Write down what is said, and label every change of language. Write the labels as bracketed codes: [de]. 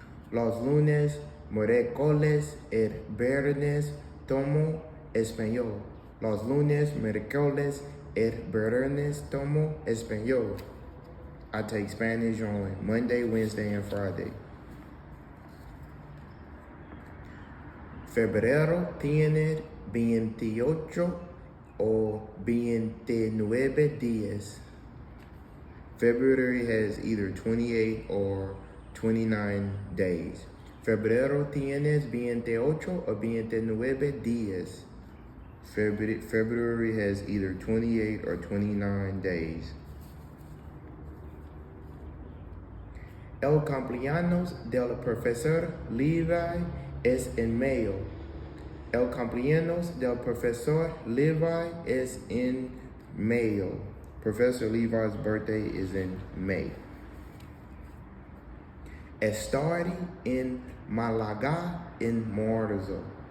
[es] Los lunes, miércoles y viernes tomo español. Los lunes, miércoles y viernes tomo español. [en] I take Spanish on Monday, Wednesday, and Friday. [es] Febrero tiene 28 o 29 días. [en] February has either 28 or 29 days. [es] Febrero tienes 28 o 29 días. [en] February has either 28 or 29 days. [es] El cumpleaños del profesor Levi es en mayo. El cumpleaños del profesor Levi [en] is in [es] mayo. [en] Professor Levi's birthday is in May. [es] Estoy en Málaga en marzo.